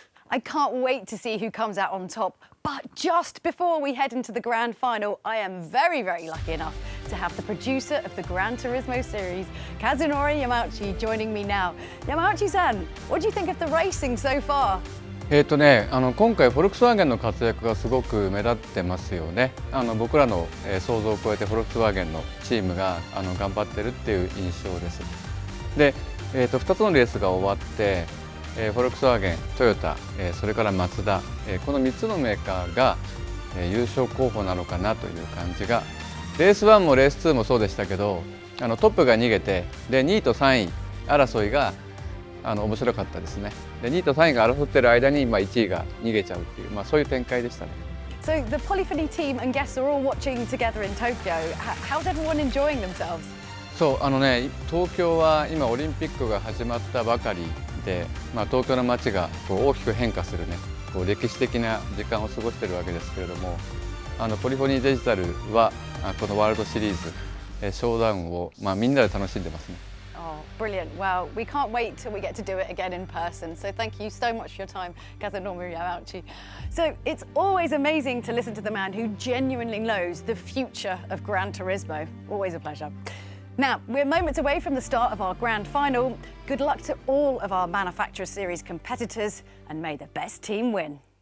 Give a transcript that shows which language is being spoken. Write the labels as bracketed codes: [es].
[en] I can't wait to see who comes out on top. But just before we head into the grand final, I am very, very lucky enough to have the producer of the Gran Turismo series, Kazunori Yamauchi, joining me now. Yamauchi-san, what do you think of the racing so far? [ja] 今回フォルクスワーゲンの活躍がすごく目立ってますよね。僕らの想像を超えてフォルクスワーゲンのチームが頑張ってるっていう印象です。で、2つのレースが終わって、フォルクスワーゲン、トヨタ、それからマツダ、この3つのメーカーが優勝候補なのかなという感じが、レース1もレース2もそうでしたけど、トップが逃げて、で2位と3位争いが面白かったですね。で2位と3位が争ってる間に1位が逃げちゃうっていう、そういう展開でしたね。 [en] So the Polyphony team and guests are all watching together in Tokyo. How's everyone enjoying themselves? [ja] そう東京は今オリンピックが始まったばかりで、東京の街が大きく変化するね、歴史的な時間を過ごしているわけですけれども、ポリフォニーデジタルはこのワールドシリーズ、ショーダウンをみんなで楽しんでますね。 [en] Oh, brilliant. Well, we can't wait till we get to do it again in person. So thank you so much for your time, Kazunori Yamauchi. So it's always amazing to listen to the man who genuinely knows the future of Gran Turismo. Always a pleasure. Now, we're moments away from the start of our grand final. Good luck to all of our Manufacturer Series competitors, and may the best team win.